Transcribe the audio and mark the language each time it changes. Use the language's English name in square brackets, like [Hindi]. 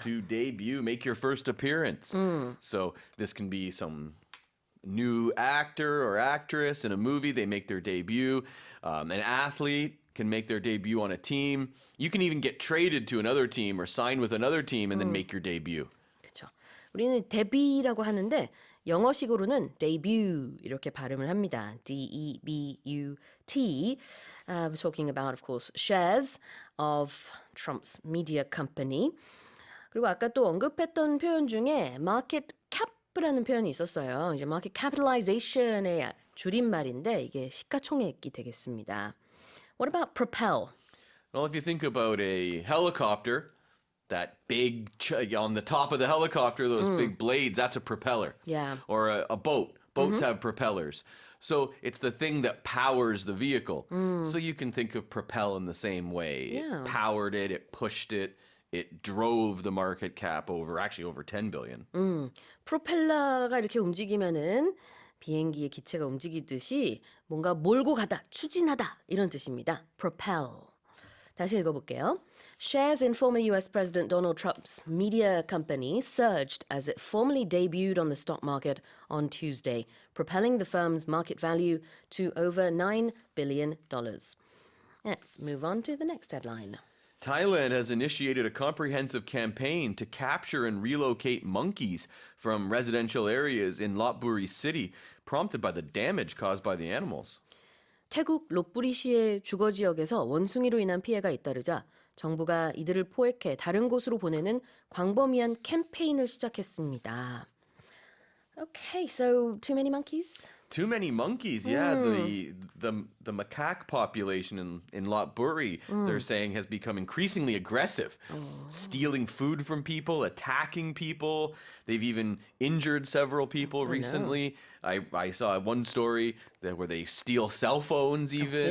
[English] To debut, make your first appearance. So this can be some new actor or actress in a movie. They make their debut. An athlete can make their debut on a team. You can even get traded to another team or sign with another team and then make your debut. [Korean] 그렇죠. 우리는 데뷔라고 하는데 영어식으로는 debut 이렇게 발음을 합니다. [English] D-E-B-U-T. We're talking about, of course, shares of Trump's media company. [Korean] 그리고 아까 또 언급했던 표현 중에 market cap라는 표현이 있었어요. 이제 market capitalization의 줄임말인데 이게 시가총액이 되겠습니다. [English] What about propel? Well, if you think about a helicopter, that big, on the top of the helicopter, those big blades, that's a propeller. Yeah. Or a boat. Boats have propellers. So it's the thing that powers the vehicle. So you can think of propel in the same way. Yeah. It powered it, it pushed it, it drove the market cap over 10 billion. [Korean] 프로펠러가 이렇게 움직이면은 비행기의 기체가 움직이듯이 뭔가 몰고 가다, 추진하다 이런 뜻입니다. [English] propel. [Korean] 다시 읽어볼게요. [English] Shares in former U.S. President Donald Trump's media company surged as it formally debuted on the stock market on Tuesday, propelling the firm's market value to over $9 billion. Let's move on to the next headline. Thailand has initiated a comprehensive campaign to capture and relocate monkeys from residential areas in Lopburi City, prompted by the damage caused by the animals. [Korean] 태국 롯부리시의 주거 지역에서 원숭이로 인한 피해가 잇따르자 정부가 이들을 포획해 다른 곳으로 보내는 광범위한 캠페인을 시작했습니다. [English] Okay, so too many monkeys? Too many monkeys, yeah. The macaque population in Lopburi, they're saying, has become increasingly aggressive, stealing food from people, attacking people. They've even injured several people recently. I saw one story where they steal cell phones even.